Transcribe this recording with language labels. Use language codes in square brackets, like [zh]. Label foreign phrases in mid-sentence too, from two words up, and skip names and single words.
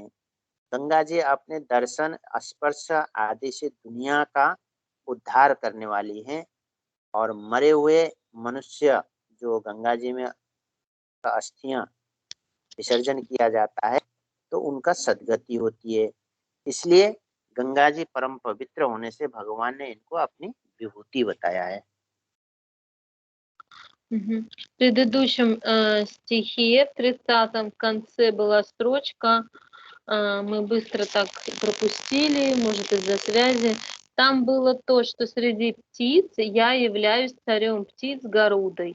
[hi] गंगा जी अपने दर्शन स्पर्श आदि से दुनिया का उद्धार करने वाली हैं, और मरे हुए मनुष्य जो गंगा जी में अस्थियां विसर्जन किया जाता है तो उनका सद्गति होती है। इसलिए गंगा जी परम पवित्र होने से भगवान ने इनको अपनी विभूति बताया है। [ru] В предыдущем стихе, в 30-м, в конце была строчка, мы быстро так пропустили, может из-за связи. Там было то, что среди птиц я являюсь царем птиц Гарудой.